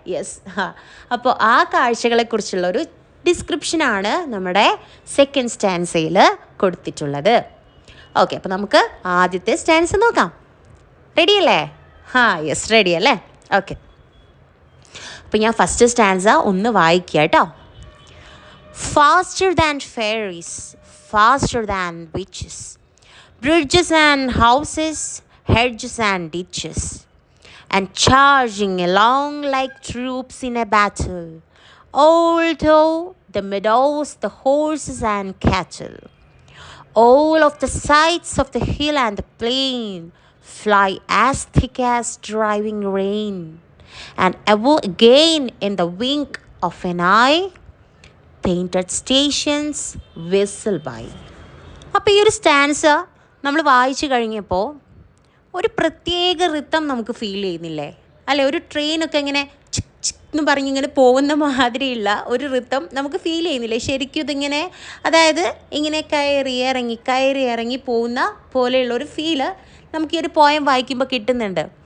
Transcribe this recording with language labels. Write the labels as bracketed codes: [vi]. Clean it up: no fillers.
[ml] Yes, അപ്പോൾ ആ കാഴ്ചകളെക്കുറിച്ചുള്ളൊരു ഡിസ്ക്രിപ്ഷനാണ് നമ്മുടെ സെക്കൻഡ് സ്റ്റാൻസയിൽ കൊടുത്തിട്ടുള്ളത്. ഓക്കെ, അപ്പോൾ നമുക്ക് ആദ്യത്തെ സ്റ്റാൻസ് നോക്കാം. റെഡി അല്ലേ? യെസ്, റെഡി അല്ലേ? ഓക്കെ, അപ്പോൾ ഞാൻ ഫസ്റ്റ് സ്റ്റാൻസ ഒന്ന് വായിക്കുക കേട്ടോ. [en] Faster than fairies, faster than witches, bridges and houses, hedges and ditches, and charging along like troops in a battle, although the meadows, the horses and cattle, all of the sides of the hill and the plain, fly as thick as driving rain, and ever again in the wink of an eye, painted stations whistle by. [ml] അപ്പോൾ ഈ ഒരു stance നമ്മൾ വായിച്ചു കഴിഞ്ഞപ്പോൾ ഒരു പ്രത്യേക റിത്തം നമുക്ക് feel ചെയ്യുന്നില്ലേ? അല്ലേ, ഒരു ട്രെയിനൊക്കെ ഇങ്ങനെ ചിക് ചിക് എന്ന് പറഞ്ഞിങ്ങനെ പോകുന്ന മാതിരിയുള്ള ഒരു റിത്തം നമുക്ക് ഫീൽ ചെയ്യുന്നില്ലേ? ശരിക്കും ഇതിങ്ങനെ, അതായത് ഇങ്ങനെ കയറി ഇറങ്ങി പോകുന്ന പോലെയുള്ള ഒരു ഫീല് നമുക്ക് ഈ ഒരു പോയം വായിക്കുമ്പോൾ കിട്ടുന്നുണ്ട്.